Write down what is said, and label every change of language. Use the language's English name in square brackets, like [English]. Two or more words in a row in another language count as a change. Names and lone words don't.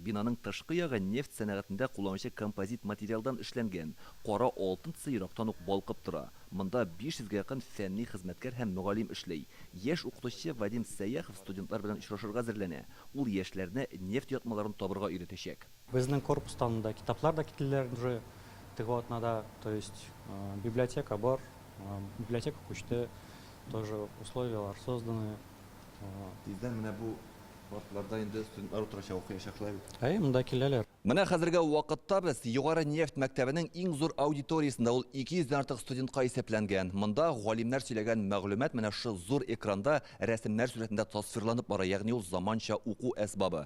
[Tatar] Бинаның тышкы ягы нефть сәнәгатендә кулланучы композит материалдан эшләнгән. Кара алтын сыйрактан ук балкып тора. Монда 500-гә якын фәнни хезмәткәр һәм мөгаллим эшләй. Яшь укытучы Вадим Сәяхов студентлар белән очрашырга әзерләнә. Ул яшьләрне нефть ятмаларын табырга өйрәтәчәк. Безнең корпустан да китаплар да китләр уже тыготнада, [Russian] то есть [Tatar] библиотека бар, библиотека күчте. [Russian] Тоже условия созданы. [Tatar] Тиздән менә бу вакытларда инде студентлар утырачак укыячаклар. Монда киләләр. Менә хәзерге вакытта без югары нефть мәктәбенең иң зур аудиториясында ул 200-дән артык студентка исәпләнгән. Монда галимнәр сөйләгән мәгълүмат менә шу зур экранда рәсемнәр сурәтендә тасвирланып бара, ягъни ул заманча уку әсбабы.